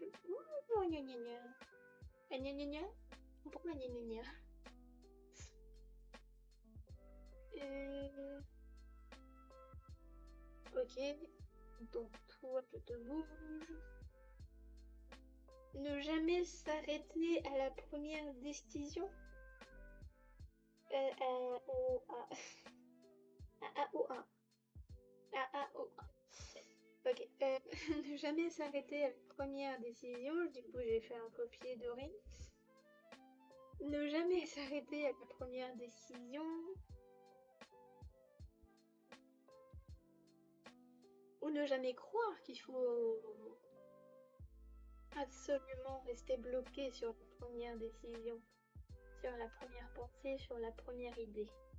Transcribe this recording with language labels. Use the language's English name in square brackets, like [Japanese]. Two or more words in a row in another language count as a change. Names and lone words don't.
[French] Oh, gna gna gna. Ah, gna gna gna. Pourquoi gna gna gna? Ok. Donc, toi, je te bouge. Ne jamais s'arrêter à la première décision. A-A-O-A. A-A-O-A. A-A-O-A. Ok. Ne jamais s'arrêter à la première décision. Du coup, j'ai fait un copier de rime. Ne jamais s'arrêter à la première décision. Ou ne jamais croire qu'il faut absolument rester bloqué sur la première décision, sur la première pensée, sur la première idée.